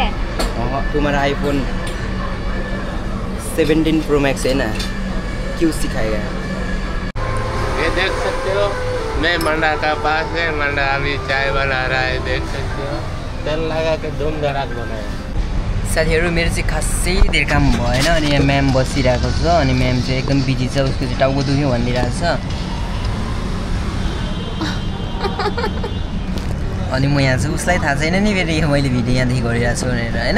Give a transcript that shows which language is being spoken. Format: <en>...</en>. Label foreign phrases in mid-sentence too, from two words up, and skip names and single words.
<hi>तुम्हारा आईफोन 17 Pro Max है ना, क्यों सिखाएगा? ये देख सकते हो, मैं मंडा का पास है। मंडा अभी चाय बना रहा है, देख सकते हो। तेल लगा के धूम धड़ाक बनाया।</hi> <ne>साथीहरू मेरो चाहिँ खासै धेर काम भएन। अनि यहाँ म्याम बसिरहेको छ, अनि म्याम चाहिँ एकदम बिजी छ, उसको चाहिँ टाउको दुख्यो भनिदिरहेको छ। अनि म यहाँ चाहिँ उसलाई थाहा छैन नि फेरि मैले भिडियो यहाँदेखि गरिरहेको छु भनेर होइन।</ne>